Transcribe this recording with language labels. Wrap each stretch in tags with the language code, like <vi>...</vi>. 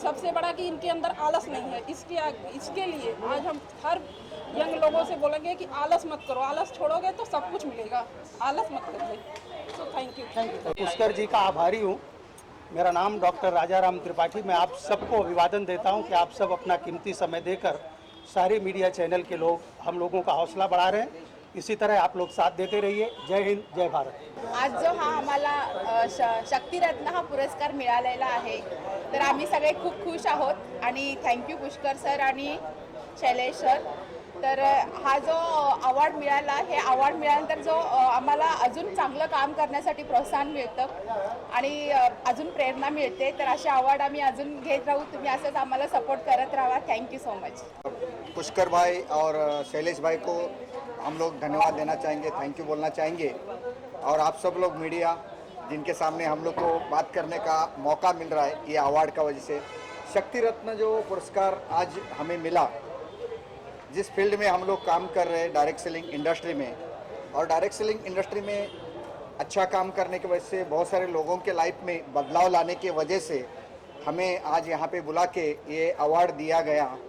<hi>सबसे बड़ा कि इनके अंदर आलस नहीं है, इसके लिए आज हम हर यंग लोगों से बोलेंगे कि आलस मत करो, आलस छोड़ोगे तो सब कुछ मिलेगा, आलस मत करिए।</hi> <en>So thank you.</en> <hi>पुष्कर जी का आभारी हूँ। मेरा नाम डॉक्टर राजाराम त्रिपाठी। मैं आप सबको अभिवादन देता हूं कि आप सब अपना कीमती समय देकर सारे मीडिया चैनल के लोग हम लोगों का हौसला बढ़ा रहे हैं। इसी तरह आप लोग साथ देते रहिए। जय हिंद, जय भारत।</hi> <mr>आज जो हा आम्हाला शक्तिरत्न हा पुरस्कार मिळालेला आहे, तर आम्ही सगळे खूप खुश आहोत आणि थँक्यू पुष्कर सर आणि शैलेश सर। तर हा जो अवॉर्ड मिळाला, हे अवॉर्ड मिळाल्यानंतर जो आम्हाला अजून चांगलं काम करण्यासाठी प्रोत्साहन मिळतं आणि अजून प्रेरणा मिळते। तर असे अवॉर्ड आम्ही अजून घेत राहू। तुम्ही असंच आम्हाला सपोर्ट करत राहा।</mr> <en>Thank you so much.</en> <hi>पुष्कर भाई और शैलेश भाई को हम लोग धन्यवाद देना चाहेंगे, थैंक यू बोलना चाहेंगे। और आप सब लोग मीडिया जिनके सामने हम लोग को बात करने का मौका मिल रहा है ये अवार्ड का वजह से। शक्ति रत्न जो पुरस्कार आज हमें मिला, जिस फील्ड में हम लोग काम कर रहे हैं डायरेक्ट सेलिंग इंडस्ट्री में, और डायरेक्ट सेलिंग इंडस्ट्री में अच्छा काम करने की वजह से बहुत सारे लोगों के लाइफ में बदलाव लाने की वजह से हमें आज यहाँ पे बुला के ये अवार्ड दिया गया।</hi>